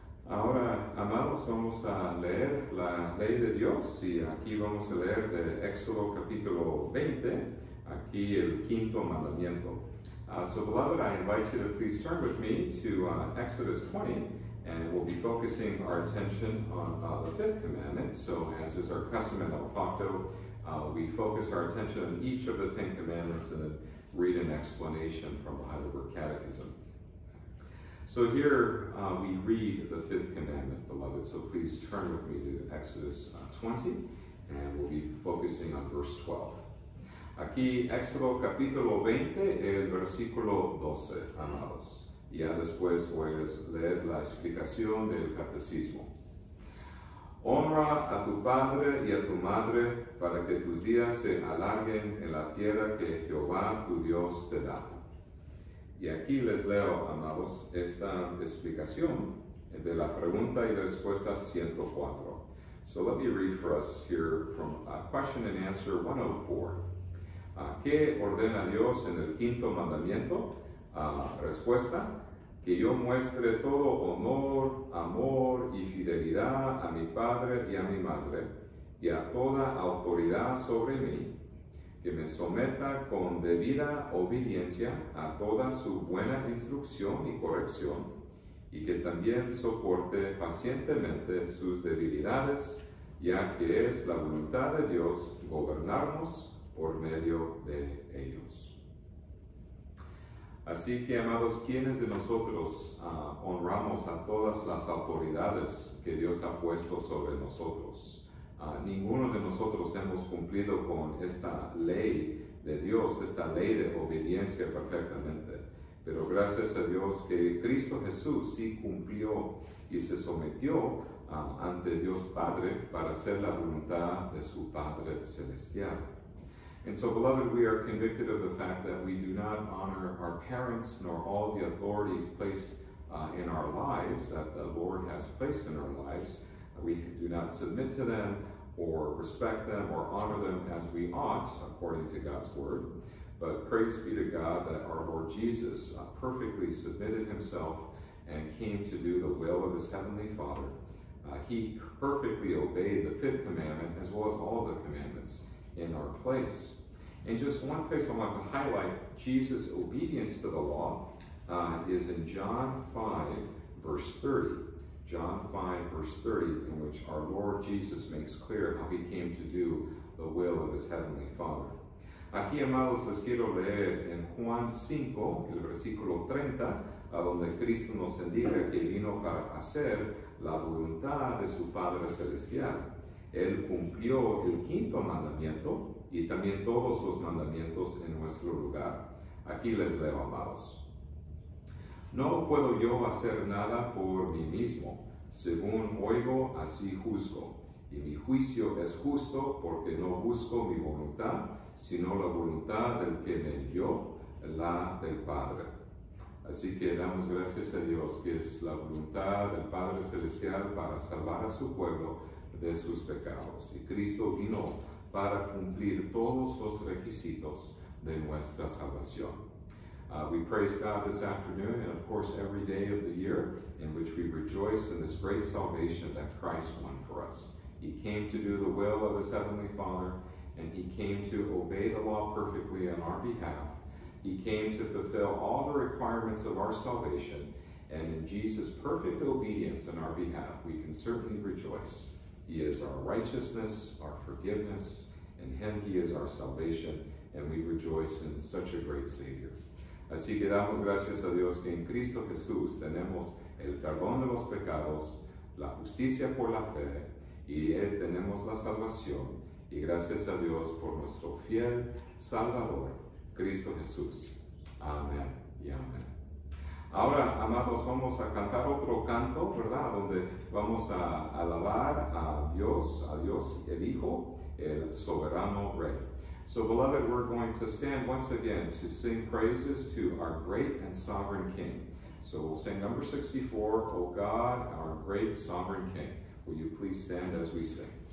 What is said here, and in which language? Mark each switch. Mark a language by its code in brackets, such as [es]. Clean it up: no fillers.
[es] Ahora, amados, vamos a leer la ley de Dios y aquí vamos a leer de Éxodo capítulo 20, aquí el quinto mandamiento. [en] So beloved, I invite you to please turn with me to Exodus 20, and we'll be focusing our attention on the fifth commandment. So as is our custom in El Pacto, we focus our attention on each of the 10 commandments and then read an explanation from the Heidelberg Catechism. So here we read the fifth commandment, beloved, so please turn with me to Exodus 20, and we'll be focusing on verse 12. [es] Aquí, Éxodo capítulo 20, el versículo 12, amados. Ya después voy a leer la explicación del catecismo. Honra a tu padre y a tu madre para que tus días se alarguen en la tierra que Jehová tu Dios te da. Y aquí les leo, amados, esta explicación de la pregunta y respuesta 104. [en] So let me read for us here from question and answer 104. [es] ¿Qué ordena Dios en el quinto mandamiento? Respuesta, que yo muestre todo honor, amor y fidelidad a mi padre y a mi madre, y a toda autoridad sobre mí, que me someta con debida obediencia a toda su buena instrucción y corrección, y que también soporte pacientemente sus debilidades, ya que es la voluntad de Dios gobernarnos por medio de ellos. Así que, amados, ¿quiénes de nosotros honramos a todas las autoridades que Dios ha puesto sobre nosotros? Ninguno de nosotros hemos cumplido con esta ley de Dios, esta ley de obediencia perfectamente. Pero gracias a Dios que Cristo Jesús sí cumplió y se sometió ante Dios Padre para hacer la voluntad de su Padre Celestial. [en] And so, beloved, we are convicted of the fact that we do not honor our parents nor all the authorities placed in our lives that the Lord has placed in our lives. We do not submit to them or respect them or honor them as we ought, according to God's word. But praise be to God that our Lord Jesus perfectly submitted himself and came to do the will of his heavenly Father. He perfectly obeyed the fifth commandment as well as all the commandments in our place. And just one place I want to highlight Jesus' obedience to the law is in John 5, verse 30. John 5, verse 30, in which our Lord Jesus makes clear how he came to do the will of his heavenly Father. [es] Aquí, amados, les quiero leer en Juan 5, el versículo 30, a donde Cristo nos indica que vino para hacer la voluntad de su Padre Celestial. Él cumplió el quinto mandamiento y también todos los mandamientos en nuestro lugar. Aquí les leo, amados. No puedo yo hacer nada por mí mismo. Según oigo, así juzgo. Y mi juicio es justo porque no busco mi voluntad, sino la voluntad del que me envió, la del Padre. Así que damos gracias a Dios que es la voluntad del Padre Celestial para salvar a su pueblo de sus pecados. Y Cristo vino para cumplir todos los requisitos de nuestra salvación. [en] We praise God this afternoon and of course every day of the year in which we rejoice in this great salvation that Christ won for us. He came to do the will of his heavenly Father, and he came to obey the law perfectly on our behalf. He came to fulfill all the requirements of our salvation, and in Jesus' perfect obedience on our behalf, we can certainly rejoice. He is our righteousness, our forgiveness. In him he is our salvation, and we rejoice in such a great Savior. [es] Así que damos gracias a Dios que en Cristo Jesús tenemos el perdón de los pecados, la justicia por la fe, y tenemos la salvación. Y gracias a Dios por nuestro fiel Salvador, Cristo Jesús. Amén y amén. Ahora, amados, vamos a cantar otro canto, ¿verdad? Donde vamos a alabar a Dios el Hijo, el soberano Rey. [en] So, beloved, we're going to stand once again to sing praises to our great and sovereign King. So we'll sing number 64, O God, our great sovereign King. Will you please stand as we sing?